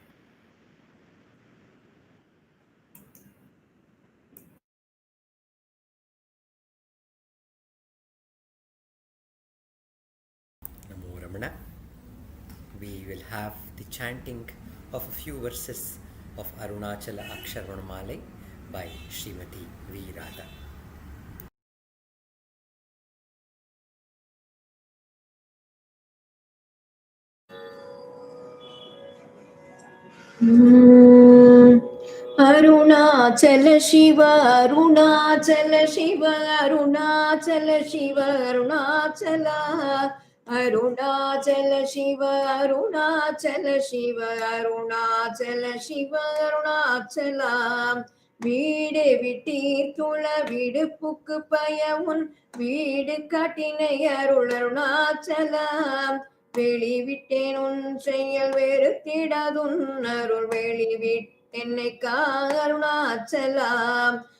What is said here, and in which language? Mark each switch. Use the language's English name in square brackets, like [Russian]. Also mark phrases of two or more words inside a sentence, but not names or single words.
[English] Namo Ramana. We will have the chanting of a few verses of Arunachala Aksharamanamalai by Srimati V. Radha. Arunachala Shiva, Arunachala Shiva, Arunachala Shiva, Arunachala. Arunachala Shiva, Arunachala Shiva, Arunachala Shiva, Arunachala. [Tamil] வீடு விட்டீர்த்துள விடுப்புக்கு பயமுன் வீடு காட்டினை அருள் அருணாச்சலம். வெளிவிட்டேன் உன் செயல் வெறுத்திடாதுன் அருள் வெளிவிட்டென்னை அருணாச்சலாம்.